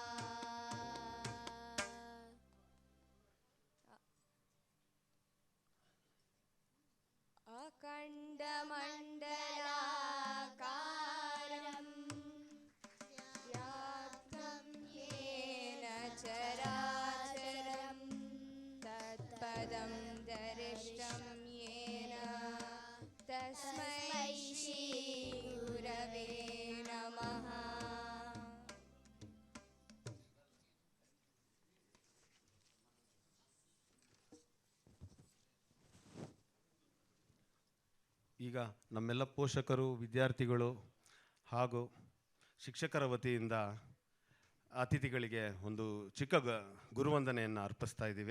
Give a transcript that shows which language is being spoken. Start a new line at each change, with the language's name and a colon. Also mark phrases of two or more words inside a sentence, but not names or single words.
Sanskrit: अखण्डमण्डलाकारं व्याप्तं येन चराचरं तत्पदं दर्शितं येन तस्मै श्री गुरवे नमः.
Kannada: ಈಗ ನಮ್ಮೆಲ್ಲ ಪೋಷಕರು, ವಿದ್ಯಾರ್ಥಿಗಳು ಹಾಗೂ ಶಿಕ್ಷಕರ ವತಿಯಿಂದ ಅತಿಥಿಗಳಿಗೆ ಒಂದು ಚಿಕ್ಕ ಗುರುವಂದನೆಯನ್ನು ಅರ್ಪಿಸ್ತಾ ಇದ್ದೀವಿ.